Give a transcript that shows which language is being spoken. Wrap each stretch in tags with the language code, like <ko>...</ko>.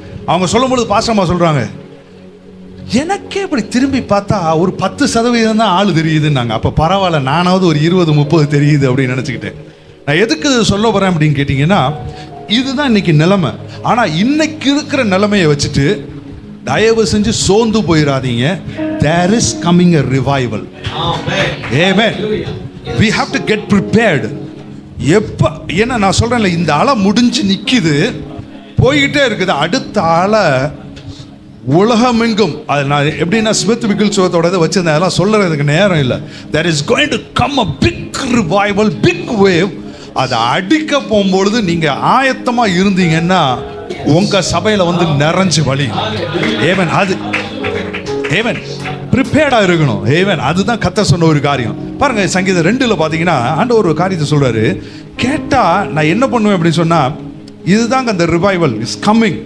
<ta>அவங்க சொல்லும்போது பாஸ்டர் அம்மா சொல்றாங்க, எனக்கே இப்படி திரும்பி பார்த்தா ஒரு 10% தான் ஆள் தெரியுதுன்னாங்க. அப்ப பரவாயில்ல, நானாவது ஒரு 20-30 தெரியுது அப்படின்னு நினைச்சுக்கிட்டேன். நான் எதுக்கு சொல்ல போறேன் அப்படின்னு கேட்டீங்கன்னா, இதுதான் இன்னைக்கு நிலைமை. ஆனா இன்னைக்கு இருக்கிற நிலைமையை வச்சுட்டு தயவு செஞ்சு சோர்ந்து போயிடாதீங்க.</ta> <en>There is coming a revival. Amen. We have to get prepared.</en> <ta>எப்ப ஏன்னா நான் சொல்றேன்ல, இந்த அலை முடிஞ்சு நிக்குது, போய்கிட்டே இருக்குது. அடுத்த அலை உலகமெங்கும். அது நான் எப்படின்னா ஸ்மித் விகில்சுவத்தோட இதை வச்சிருந்தேன், அதெல்லாம் சொல்றதுக்கு நேரம் இல்லை.</ta> <en>There is going to come a big revival, big wave.</en> <ta>அதை அடிக்க போகும்பொழுது நீங்க ஆயத்தமா இருந்தீங்கன்னா உங்க சபையில வந்து நிறைஞ்சு வழி. ஏவன் அது ஏவன் ப்ரிப்பேர்டா இருக்கணும். ஏவன் அதுதான் கர்த்தர் சொன்ன ஒரு காரியம். பாருங்க, சங்கீதம் 2 பாத்தீங்கன்னா ஆண்டவர் ஒரு காரியத்தை சொல்றாரு. கேட்டா நான் என்ன பண்ணுவேன் அப்படின்னு சொன்னா, இதுதாங்க அந்த</ta> <en>Revival is coming.</en>